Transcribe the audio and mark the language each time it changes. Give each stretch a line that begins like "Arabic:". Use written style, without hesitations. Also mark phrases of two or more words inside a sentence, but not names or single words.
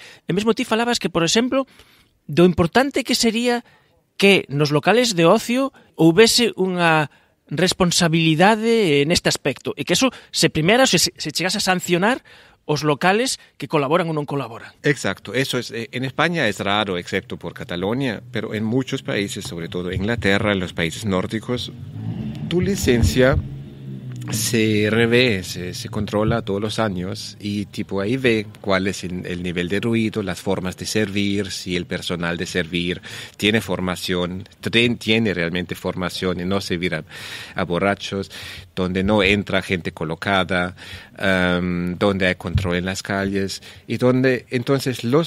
Galician: E mesmo ti falabas que, por exemplo, do importante que sería que nos locales de ocio houvese unha responsabilidade neste aspecto, e que eso se chegase a sancionar os locales que colaboran ou non colaboran.
Spanish: Exacto, eso es. En España es raro, excepto por Cataluña, pero en muchos países, sobre todo Inglaterra, en los países nórdicos, tu licencia se revé, se controla todos los años y tipo ahí ve cuál es el nivel de ruido, las formas de servir, si el personal de servir tiene formación, tiene realmente formación en no servir a borrachos, donde no entra gente colocada, donde hay control en las calles y donde entonces